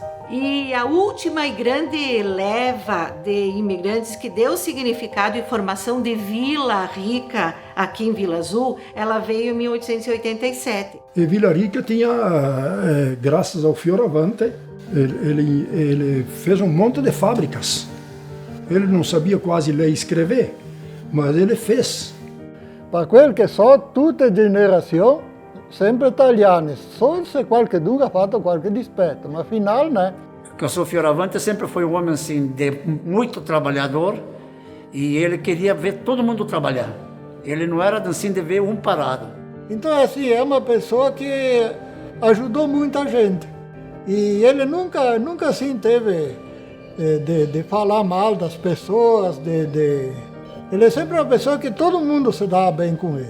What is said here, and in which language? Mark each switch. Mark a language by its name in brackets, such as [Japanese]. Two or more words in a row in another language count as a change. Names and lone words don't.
[Portuguese] E a última e grande leva de imigrantes que deu significado e formação de Vila Rica aqui em Vila Azul, ela veio em 1887. E Vila Rica tinha, graças ao Fioravante, ele fez um monte de fábricas. Ele não sabia quase ler e escrever, mas ele fez. [Italian] Per quel che so, tutte generazioni sempre italiane, só se qualcuno ha fatto qualche dispetto, ma [Portuguese] final, né? O seu Fioravante sempre foi um homem assim, muito trabalhador, e ele queria ver todo mundo trabalhar. Ele não era assim de ver um parado. Então, assim, é uma pessoa que ajudou muita gente. E ele nunca assim teve de falar mal das pessoas, Ele é sempre uma pessoa que todo mundo se dá bem com ele.